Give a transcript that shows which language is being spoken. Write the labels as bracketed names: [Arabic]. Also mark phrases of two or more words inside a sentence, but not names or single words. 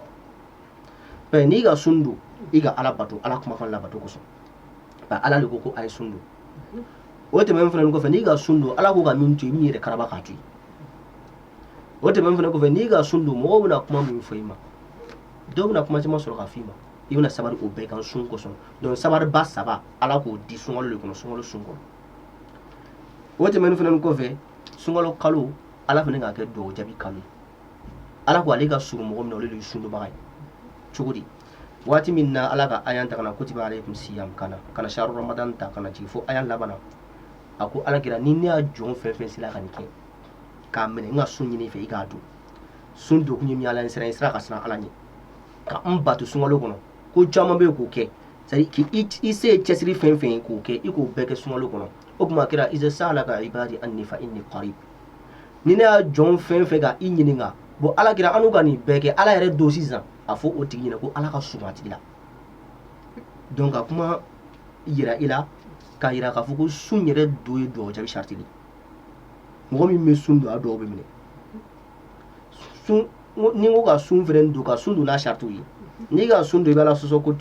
[Bambara] mɛ n'i ka sun don i ka ala bato ala kumakan labato kosɔn ala de ko a ye sun don o tɛmɛn fana kɔfɛ n'i ka sun don ala ko ka min to i b'i yɛrɛ karaba k'a to yen o tɛmɛn fana kɔfɛ n'i ka sun don mɔgɔw bɛna kuma min fɔ i ma dɔw bɛna kuma caman sɔrɔ ka f'i ma i bɛna sabari o bɛɛ kan sun kosɔn donc sabariba saba ala k'o di sunkalo de kɔnɔ sunkalo sun kɔnɔ o tɛmɛn fana kɔfɛ sunkalo kalo ala fana k'a kɛ dugawu jaabi kalo ye ala ko ale ka surun mɔgɔ min na olu de ye sun dɔnbaga ye cogo di waati min na ala ka ayan ta kana kutiba [Arabic] عليكم الصيام [Bambara] kana [Arabic] شهر رمضان [Bambara] ta kana jigin fo ayan labana a ko ala kira ni ne y'a jɔn fɛn fɛn sera ka nin kɛ k'a minɛ n ka sun ɲini fɛ i k'a don sun dokun ye min ala sera n sera ka siran ala ɲɛ ka n bato sunkalo kɔnɔ ko caman bɛ k'o kɛ [French] c'est à dire [Bambara] k'i se cɛsiri fɛn fɛn ye k'o kɛ i k'o bɛɛ kɛ sunkalo kɔnɔ o tuma kira [Arabic] إذا سألك عبادي عني فإني قريب [Bambara] ni ne y'a jɔn fɛn fɛn ka i ɲininka bon ala kira an n'u ka nin bɛɛ kɛ ala yɛrɛ don sisan a fɔ o tigi ɲɛna ko ala ka surun a tigi la donc ka kuma yira i la k'a yira k'a fɔ ko sun yɛrɛ do ye dugawu jaabi sariti de mɔgɔ min bɛ sun don a dɔw bɛ minɛ sun ni n ko ka sun fɛnɛ don ka sun don n'a saritiw ye n'i ka sun don i bɛ ala sɔsɔ ko to